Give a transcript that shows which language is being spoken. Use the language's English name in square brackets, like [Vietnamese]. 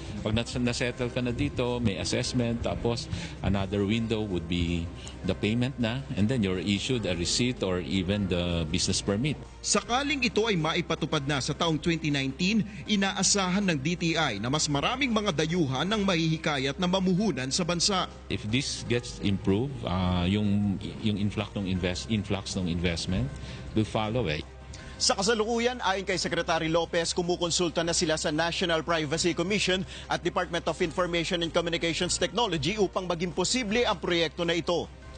[Filipino] Pag nasettle ka na dito, [English] may assessment, tapos another window would be the payment na, and then you're issued a receipt or even the business permit. [Filipino] Sakaling ito ay maipatupad na sa taong 2019, inaasahan ng DTI na mas maraming mga dayuhan ng mahihikayat na mamuhunan sa bansa. [English] If this gets improved, yung influx ng investment will follow it. [Filipino] Sa kasalukuyan, ayon kay Secretary Lopez, kumukonsulta na sila sa National Privacy Commission at Department of Information and Communications Technology upang maging posible ang proyekto na ito.